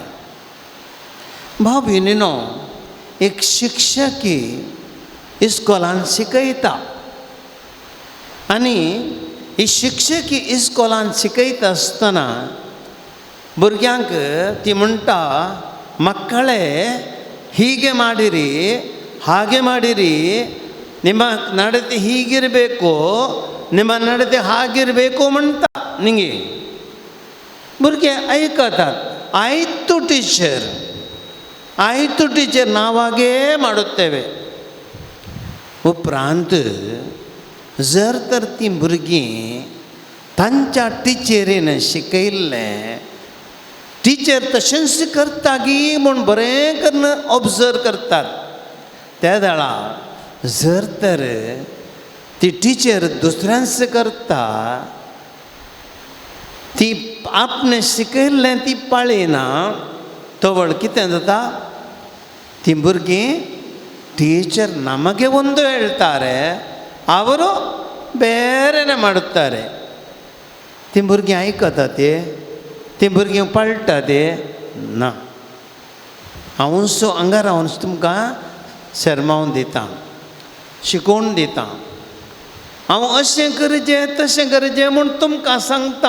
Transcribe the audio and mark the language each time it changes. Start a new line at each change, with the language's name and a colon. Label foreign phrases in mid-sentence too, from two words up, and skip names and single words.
Konkani: भाव भयणीनो, एक शिक्षकी इस्कॉलान शिकयता आनी ही शिक्षकी इस्कॉलान शिकयता आसतना भुरग्यांक ती म्हणटा,
Kannada: ಮಕ್ಕಳೇ ಹೀಗೆ ಮಾಡಿರಿ ಹಾಗೆ ಮಾಡಿರಿ, ನಿಮ್ಮ ನಡತೆ ಹೀಗಿರಬೇಕು ನಿಮ್ಮ ನಡತೆ ಹಾಗಿರಬೇಕು म्हणटा ನಿಂಗೆ.
Konkani: भुरगे ऐकतात. आयतो टीचर
Kannada: ನಾವಾಗೆ ಮಾಡುತ್ತೇವೆ.
Konkani: उपरांत जर तर ती भुरगीं तांच्या टिचरीन शिकयल्लें टिचर तशेंच करता गी म्हूण बरें करून ऑब्जर्व करतात. त्या वेळार जर तर ती टिचर दुसऱ्यांच करता, ती आपणें शिकयल्लें ती पाळयना, तवळ कितें जाता, ती भुरगीं
Kannada: ಟೀಚರ್ ನಮಗೆ ಒಂದು ಹೇಳ್ತಾರೆ, ಅವರು ಬೇರೆನೇ ಮಾಡುತ್ತಾರೆ.
Konkani: ती भुरगीं आयकता ती भुरगीं पळटाते ना. हांव हांगा रावन तुमकां शर्मावन दितां, शिकोवन दितां. हांव अशें करचें तशें करचें म्हूण तुमकां सांगता.